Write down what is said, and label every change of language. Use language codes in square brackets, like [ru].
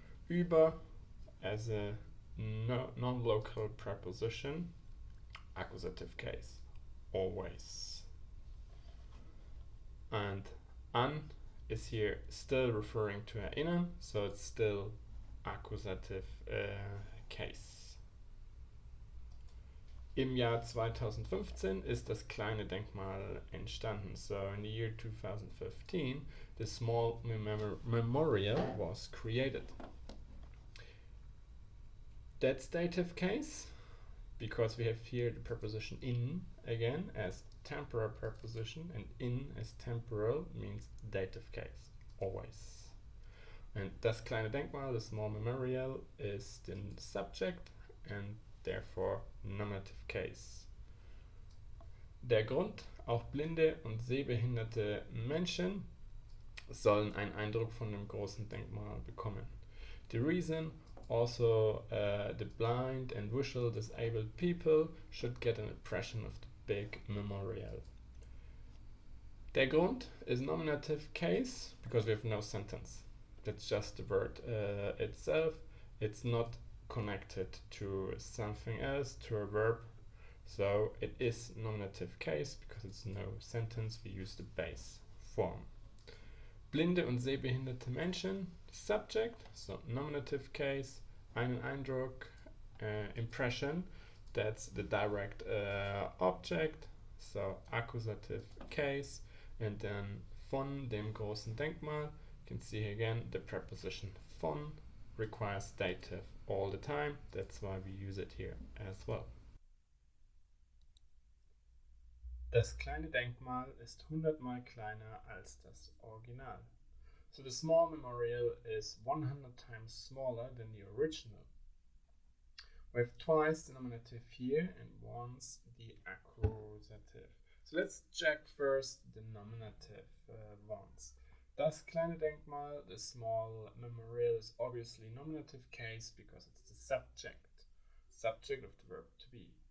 [en] Über as a non-local preposition, accusative case, always. And an is here still referring to erinnern, so it's still accusative case. [de] Im Jahr 2015 ist das kleine Denkmal entstanden. [en] So in the year 2015, the small memorial was created. That's dative case, because we have here the preposition in again as temporal preposition, and in as temporal means dative case, always. And [de] das kleine Denkmal, [en] the small memorial, is the subject and therefore nominative case. [de] Der Grund, auch blinde und sehbehinderte Menschen sollen einen Eindruck von dem großen Denkmal bekommen. [en] The reason, also the blind and visually disabled people should get an impression of the big memorial. Der Grund is nominative case because we have no sentence. That's just the word itself. It's not connected to something else, to a verb. So it is nominative case because it's no sentence. We use the base form. [de] Blinde und sehbehinderte Menschen, [en] subject, so nominative case. Einen Eindruck, impression, that's the direct object, so accusative case. And then [de] von dem großen Denkmal, [en] you can see again the preposition von requires dative all the time. That's why we use it here as well. [de] Das kleine Denkmal ist 100-mal kleiner als das Original. [en] So the small memorial is 100 times smaller than the original. We have twice the nominative here and once the accusative. So let's check first the nominative ones. [de] Das kleine Denkmal, [en] the small memorial, is obviously nominative case because it's the subject of the verb to be.